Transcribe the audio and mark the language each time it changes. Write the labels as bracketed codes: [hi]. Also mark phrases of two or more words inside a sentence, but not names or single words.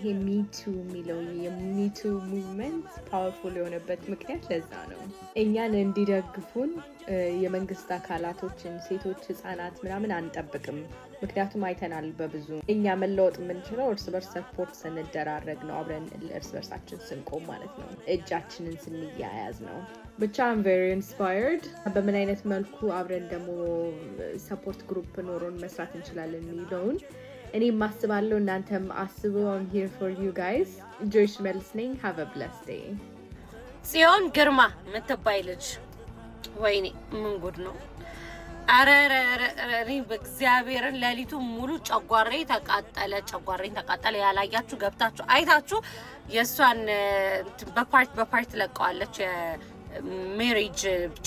[am] ሚቱ የሚለው የሚቱ ሙቭመንት ፓወርፉል የሆነበት ምክንያት ለዛ ነው። እኛን እንዲደግፉን የመንግስት አካላቶችን፣ ሴቶች፣ ህፃናት ምናምን አንጠብቅም። ምክንያቱም አይተናል በብዙ እኛ መለወጥ የምንችለው እርስ በርስ ሰፖርት ስንደራረግ ነው። አብረን እርስ በርሳችን ስንቆም ማለት ነው። እጃችንን ስንያያዝ ነው። ብቻ [en] I'm very inspired። [am] በምን አይነት መልኩ አብረን ደግሞ [en] support group [am] ኖሮን መስራት እንችላለን የሚለውን እኔ ማስባለሁ፣ እናንተም አስቡ። [en] I'm here for you guys. [am] ጆይሽ መልስ ነኝ። [en] Have a blessed day. [am] ጽዮን ግርማ የምትባይ ልጅ ወይኔ ምን ጉድ ነው! አረ በእግዚአብሔርን ሌሊቱ ሙሉ ጨጓራዬ ተቃጠለ። ያላያችሁ ገብታችሁ አይታችሁ የሷን በፓርት ለቀዋለች የሜሪጅ ብቻ